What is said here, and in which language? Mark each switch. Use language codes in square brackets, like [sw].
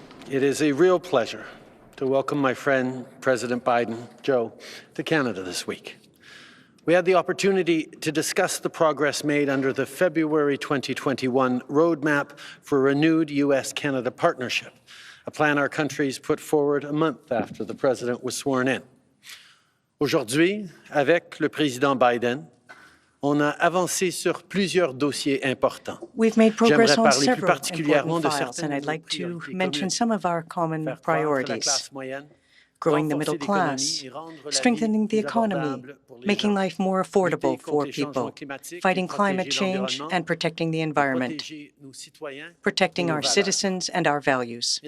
[en] It is a real pleasure to welcome my friend, President Biden, Joe, to Canada this week. We had the opportunity to discuss the progress made under the February 2021 roadmap for a renewed U.S.-Canada partnership, a plan our countries put forward a month after the President was sworn in. [fr] Aujourd'hui, avec le Président Biden, on a avancé sur plusieurs dossiers importants. [en] We've made progress on several important files, and I'd like to mention some of our common priorities: growing the middle class, strengthening the economy, making life more affordable for people, fighting climate change, and protecting the environment, protecting our citizens and our values.